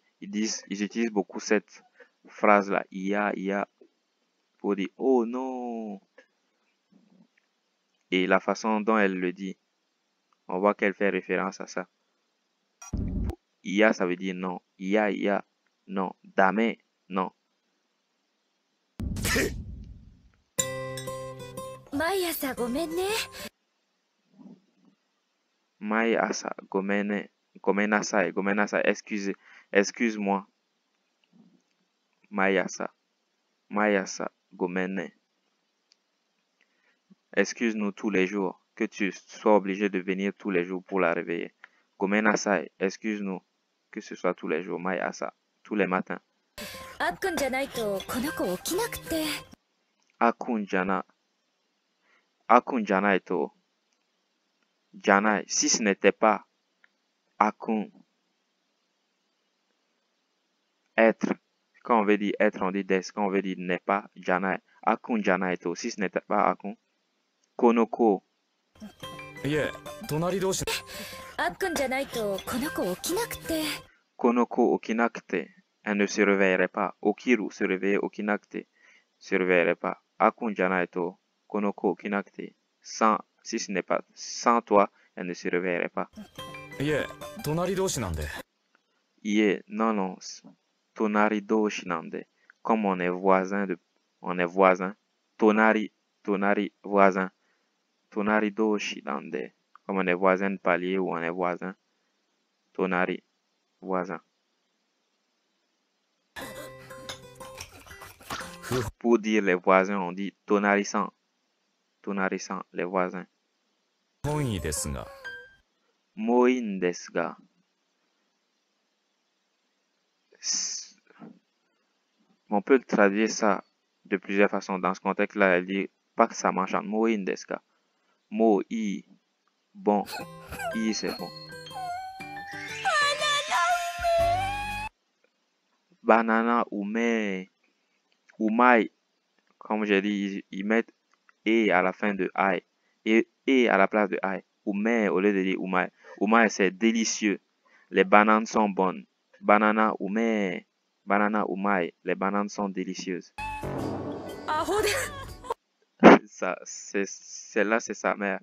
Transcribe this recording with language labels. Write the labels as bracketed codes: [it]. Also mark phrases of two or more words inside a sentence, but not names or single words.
[fr] Ils utilisent beaucoup cette phrase-là. Pour dire, oh non. Et la façon dont elle le dit, on voit qu'elle fait référence à ça. Ça veut dire non. Non. Dame, non. [ja] 毎朝、ごめんなさい, [fr] excuse-moi. [ja] 毎朝、ごめんね. [fr] Excuse-nous tous les jours, que tu sois obligé de venir tous les jours pour la réveiller. Gomenasai, excuse-nous, que ce soit tous les jours. Maiasa, tous les matins. [ja] アクンじゃないと. [fr] Janai, si ce n'était pas Akun, être, quand on veut dire être, on dit des, quand on veut dire n'est pas, janai. [ja] アクンじゃないと, [fr] si ce n'était pas Akun. [ja] この子。この子起きなくて. [fr] Elle ne se réveillerait pas. Okiru se réveiller, okinakute se réveillerait pas. [ja] アクンじゃないと。この子起きなくて. [fr] Si ce n'est pas sans toi, elle ne se réveillerait pas. Non. [ja] 隣同士なんで. [fr] Comme on est voisin. Tonari, voisin. [ja] 隣同士なんで. [fr] Comme on est voisin de palier ou on est voisin. Tonari, voisin. Pour dire les voisins, on dit tonari-san. Tonari-san, les voisins. [ja] 本意ですが、本意ですが. [fr] On peut traduire ça de plusieurs façons. Dans ce contexte-là, elle dit pas que ça m'enchante. [ja] 本意ですが。もい, bon. [fr] I c'est bon. [ja] バナナうめ. [fr] Umai. Comme j'ai dit, ils mettent et à la fin de ai. Et à la place de ai. Ume au lieu de dire umai. Umai c'est délicieux. Les bananes sont bonnes. [ja] バナナうめ。バナナうまい. [fr] Les bananes sont délicieuses. Ça, celle-là, c'est sa mère.